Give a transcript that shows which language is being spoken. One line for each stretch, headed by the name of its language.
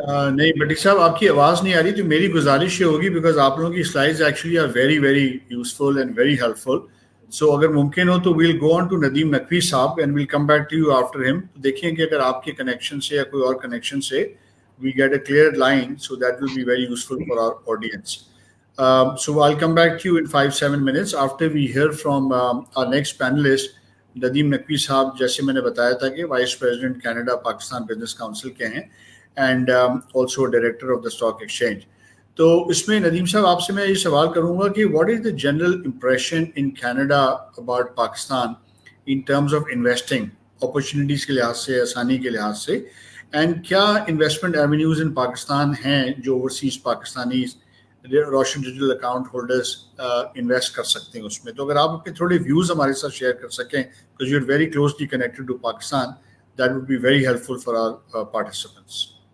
Urdu: نہیں بٹی صاحب آپ کی آواز نہیں آ رہی, تو میری گزارش یہ ہوگی بیکاز آپ لوگوں کی slides actually are very very useful and very help فل.
English: So اگر ممکن ہو تو we'll go on to Nadeem Naqvi صاحب and we'll come back to you after him. دیکھیں کہ اگر آپ کے کنیکشن سے یا کوئی اور کنیکشن سے we get a clear line, so that will be very useful for our audience. So I'll come back to you in 5-7 minutes after we hear from our next panelist, Nadeem Naqvi صاحب.
Urdu: جیسے میں نے بتایا تھا کہ vice president Canada Pakistan business council کے ہیں and also director of the stock exchange. تو اس میں ندیم صاحب آپ سے میں یہ سوال کروں گا کہ what is the general impression in Canada about Pakistan in terms of investing, opportunities کے لحاظ سے, آسانی کے لحاظ سے, اینڈ کیا انویسٹمنٹ ایونیوز ان پاکستان ہیں جو اوورسیز پاکستانی روشن ڈیجیٹل اکاؤنٹ ہولڈرز انویسٹ کر سکتے ہیں اس میں. تو اگر آپ اپنے تھوڑے ویوز ہمارے ساتھ شیئر کر سکیں, because you are very closely connected to Pakistan, that would be very help full for our participants.